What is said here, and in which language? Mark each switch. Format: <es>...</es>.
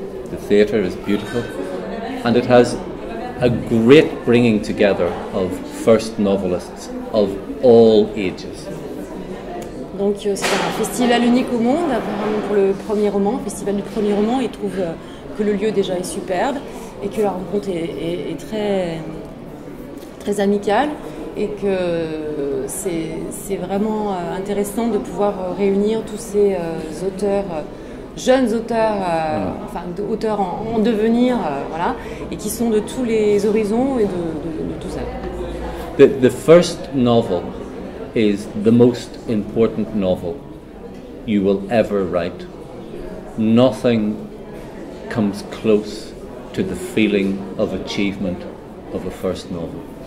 <en>The theatre is beautiful, and it has a great bringing together of first novelists of all ages.</en> <fr>Donc c'est un festival unique au monde, apparemment pour le premier roman, festival du premier roman. Il trouve que le lieu déjà est superbe et que la rencontre est très, très amicale et que c'est vraiment intéressant de pouvoir réunir tous ces auteurs, jeunes auteurs, enfin auteurs en devenir, voilà, et qui sont de tous les horizons et de tout ça.</fr> <en>The first novel is the most important novel you will ever write. Nothing comes close to the feeling of achievement of a first novel.</en>